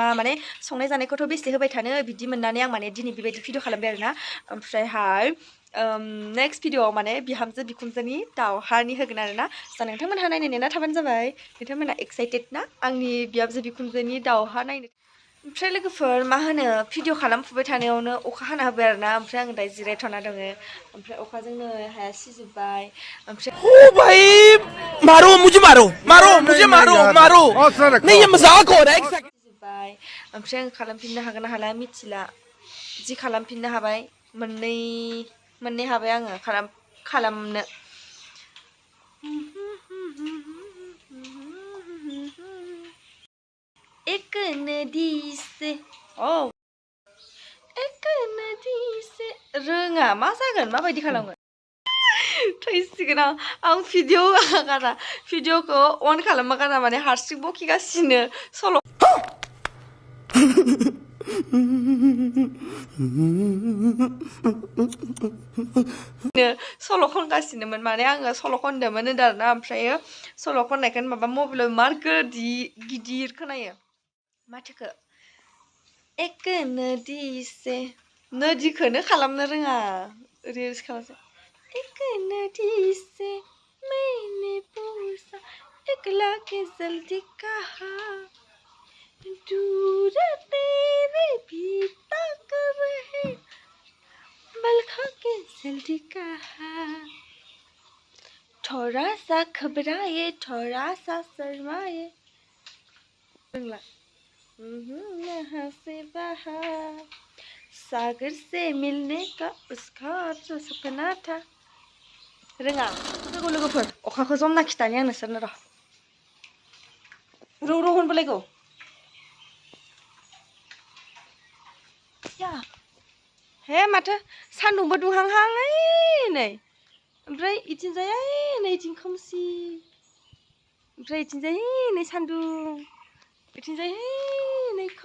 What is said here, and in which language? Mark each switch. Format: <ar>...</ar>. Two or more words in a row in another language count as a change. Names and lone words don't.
<brx>माने संनाय जानायखौथ' बेसे होबाय थानो बिदि मोननानै आं माने दिनै बेबायदि भिडिअ खालामबाय आरोना ओमफ्रायहाय नेक्स्ट भिडिअआव माने बिहामजो बिखुनजोनि दावहानि होगोन आरोना स' नोंथांमोनहा नायनो नेना थाबानो जाबाय नोंथांमोनहा एक्साइटेड ना आंनि बिहामजो बिखुनजोनि दावहा नायनो ओमफ्राय लोगोफोर मा होनो भिडिअ खालामफुबाय थानायावनो अखा हाना होबाय आरोना ओमफ्राय आं दायो जिरायथ'ना दङ ओमफ्राय अखाजोंनो हाया सिजोब्बाय ओमफ्राय</brx> <hi>मारो मुझे मारो नहीं ये मजाक हो रहा है</hi> <brx>सिजोब्बाय ओमफ्राय आं खालामफिननो हागोन ना हाला मिथिला जि खालामफिननो हाबाय मोननै हाबाय आङो खालामनो</brx> <hi>एक नदी से</hi> <brx>रोङा मा जागोन माबायदि खालामगोन थैसिगोन आं भिडिअखौ अन खालामबा गारा माने हारसिं बखिगासिनो सल' सल' खनगासिनोमोन माने आङो सल' खनदोंमोन होनदों आरोना ओमफ्रायो सल' खननायखायनो माबा मबाइलाव मार गिदिर खोनायो माथोखो</brx> <hi>एक नदी से</hi> <brx>नदीखौनो खालामनो रोङा रिल्स खालामसै</brx> <hi>एक नदी से मैंने पूछा एकला के जल्दी कहा दूर तेरे भी तक रहे बलखा के जल्दी कहा थोड़ा सा घबराए थोड़ा सा शर्माए रोंला यहाँ से बाहर सागर से मिलने का उसका जो सपना था</hi> <brx>रोङा लोगोफोर अखाखौ जमना खिथानि आं नोंसोरनो र' होनबोलायगौ हे माथो सान्दुंबो दुंहांहां नै ओमफ्राय इथिंजाय नै इथिं खोमसि ओमफ्राय इथिंजाय नै सान्दुं इथिंजाय नै</brx>